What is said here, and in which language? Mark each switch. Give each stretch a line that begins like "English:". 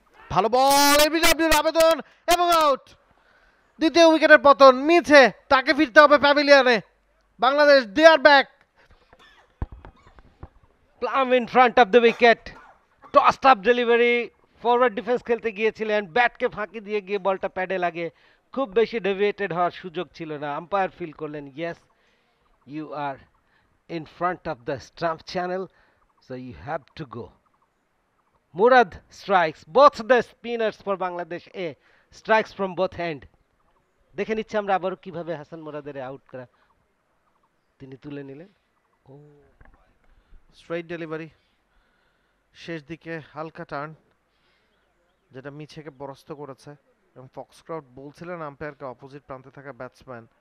Bangla: ভালো বল, এবিডব্লিউর আবেদন এবং আউট। দ্বিতীয় উইকেটের পতন মিছে, তাকে ফিরতে হবে প্যাভিলিয়নে।
English: Bangladesh they are back. Plumb in front of the wicket, tossed up delivery.
Bangla: Forward defence খেলতে গিয়েছিলেন, ব্যাটকে ফাঁকি দিয়ে গিয়ে বলটা প্যাডে লাগে। খুব বেশি ডেভিয়েটেড হওয়ার সুযোগ ছিল না। আম্পায়ার ফিল করলেন,
English: Yes you are in front of the stump channel, so you have to go. Murad strikes both the spinners for Bangladesh A, strikes from both hand.
Bangla: দেখে নিচ্ছি আমরা আবারও কিভাবে হাসান মুরাদের আউট করা তিনি তুলে নিলেন। ও স্ট্রেইট ডেলিভারি, শেষ দিকে হালকা টার্ন, যেটা মিছেকে পরাস্ত করেছে। এবং ফক্সক্রাফট বলছিলেন আম্পায়ারকে অপোজিট প্রান্তে থাকা ব্যাটসম্যান।